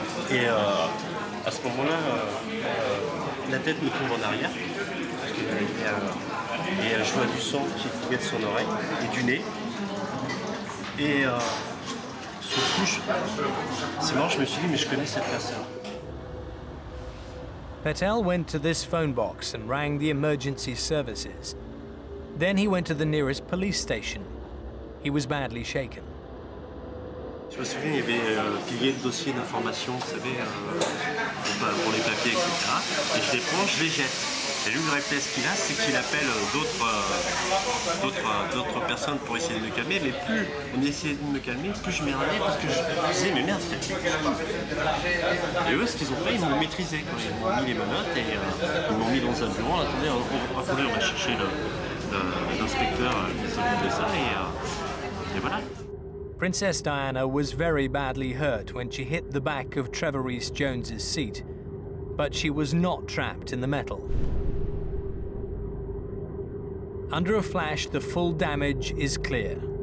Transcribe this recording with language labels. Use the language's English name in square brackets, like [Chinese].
[French] Et à ce moment-là, la tête me tombe en arrière. Et je vois du sang qui coulait de son oreille et du nez. Et sur le coup, c'est marrant, je me suis dit, mais je connais cette personne. [English] Patel went to this phone box and rang the emergency services. Then he went to the nearest police station. He was badly shaken. [French] Je me souviens, il y avait pilier de dossiers d'information, vous savez, pour les papiers, etc. Et je les prends, je les jette. Et lui, le réflexe qu'il a, c'est qu'il appelle d'autres personnes pour essayer de me calmer. Mais plus on essayait de me calmer, plus je m'énervais parce que je me disais, mais merde, faites quelque chose. Et eux, ce qu'ils ont fait, ils m'ont maîtrisé. Ils m'ont mis les menottes et ils m'ont mis dans un bureau. Attendez, on va chercher l'inspecteur qui s'occupe de ça. Et voilà. [English] Princess Diana was very badly hurt when she hit the back of Trevor Rees-Jones's seat, but she was not trapped in the metal. Under a flash, the full damage is clear.